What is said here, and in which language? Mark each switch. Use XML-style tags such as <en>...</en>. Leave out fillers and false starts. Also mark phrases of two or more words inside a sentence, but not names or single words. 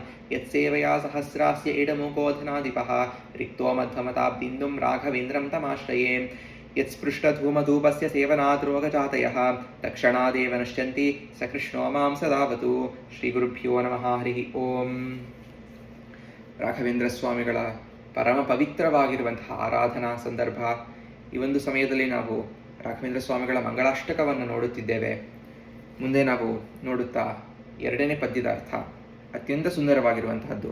<sa>यत्सेवया सहस्रास्य इडमुकोऽधनाधिपः रिक्तो मध्वमताब्दिन्दुं राघवेन्द्रं तमाश्रये। यत्स्पृष्टधूमधूपस्य सेवनात् रोगजातयः तक्षणादेव नश्यन्ति स कृष्णो मां सदावतु। ಶ್ರೀಗುರುಭ್ಯೋ ನಮಃ ಹರಿ ಓಂ.</sa> <kn>ರಾಘವೇಂದ್ರ ಸ್ವಾಮಿಗಳ ಪರಮ ಪವಿತ್ರವಾಗಿರುವಂತಹ ಆರಾಧನಾ ಸಂದರ್ಭ. ಈ ಒಂದು ಸಮಯದಲ್ಲಿ ನಾವು ರಾಘವೇಂದ್ರ ಸ್ವಾಮಿಗಳ ಮಂಗಳಾಷ್ಟಕವನ್ನು ನೋಡುತ್ತಿದ್ದೇವೆ. ಮುಂದೆ ನಾವು ನೋಡುತ್ತಾ ಎರಡನೇ ಪದ್ಯದ ಅರ್ಥ ಅತ್ಯಂತ ಸುಂದರವಾಗಿರುವಂತಹದ್ದು.</kn>